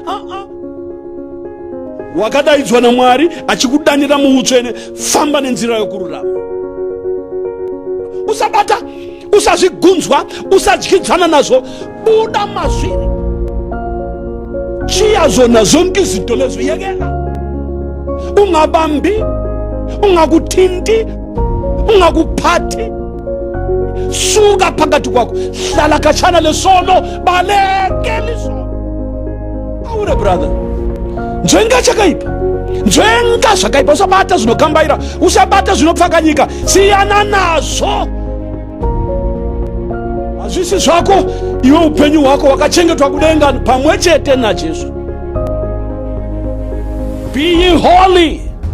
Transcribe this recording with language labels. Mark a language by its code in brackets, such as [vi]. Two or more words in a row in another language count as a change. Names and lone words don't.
[sn] Wakadaidzwa naMwari achikudanira muutsvene, famba nenzira yokururama. Usabata, usazvigunzwa, usadyidzana nazvo, buda mazviri. [nd] Chiya zona zonke izinto lezo, yekela. Ungabambi, ungakuthinti, ungakuphathi. Suka phakathi kwakho, hlala khatshana lesono, balekela isono. [sn] Awure brother, njenga zvakaipa usabata zvinokambaira, usabata zvinopfakanyika, siyana nazvo. Hazvisi zvako, iwe upenyu hwako wakachengetwa kudenga pamwe chete naJesu. [en] Be ye holy.